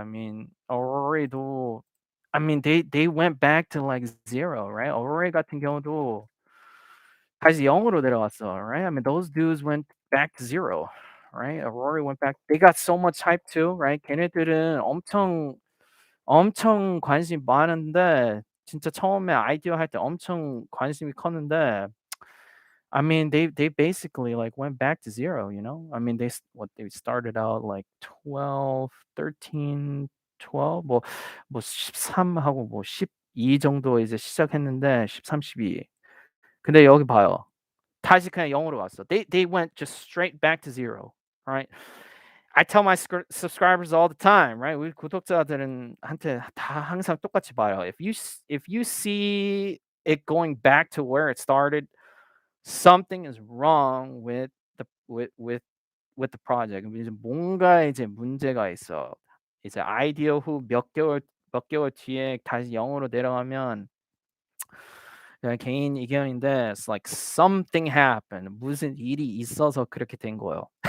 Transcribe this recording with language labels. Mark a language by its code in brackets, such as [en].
[en] I mean, Rory도 I mean, they went back to like 0, right? [ko] Rory 같은 경우도 다시 0으로 내려왔어, right? [en] I mean, those dudes went back to 0, right? Rory went back. They got so much hype too, right? [ko] 걔네들은 엄청 관심 많은데 진짜 처음에 아이디어 할 때 엄청 관심이 컸는데 [en] I mean, they basically like went back to 0, you know? I mean, they started out like 12, 13, 12 [ko] 뭐 13 하고 뭐 12 정도 이제 시작했는데 [en] 13, 12. [ko] 근데 여기 봐요. 다시 그냥 0으로 왔어. [en] They went just straight back to 0, right? I tell my subscribers all the time, right? [ko] 우리 구독자들은 한테 다 항상 똑같이 봐요. [en] If you see it going back to where it started, something is wrong with the project. [ko] 이제 뭔가 이제 문제가 있어. 이제 아이디어 후 몇 개월 뒤에 다시 0으로 내려가면 그냥 개인 의견인데 [en] it's like something happened. [ko] 무슨 일이 있어서 그렇게 된 거예요.